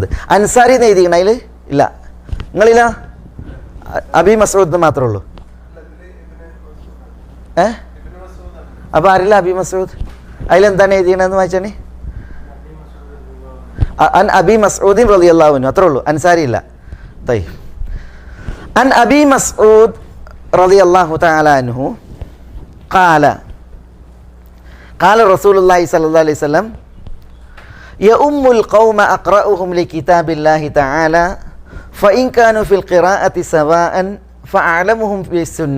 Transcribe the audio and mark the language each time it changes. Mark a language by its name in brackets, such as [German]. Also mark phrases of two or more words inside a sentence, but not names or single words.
[Malayalam] അൻസാരി എന്ന് എഴുതിക്കണ അതിൽ ഇല്ല, നിങ്ങളില്ല, അബി മസ്ഊദ് മാത്രമേ ഉള്ളൂ. അപ്പോൾ ആരില്ല അബി മസ്ഊദ്? അതിലെന്താണ് എഴുതിക്കണമെന്ന് വായിച്ചാണ്? [Arabic] عن أبي مسعود رضي الله عنه, [Malayalam] അത്രേ ഉള്ളൂ, അൻസാരി ഇല്ല. [Arabic] طيب عن أبي مسعود رضي الله تعالى عنه قال رسول الله صلى الله عليه وسلم يؤم القوم أقرأهم لكتاب الله تعالى فإن كانوا في القراءة سواء فأعلمهم في السنة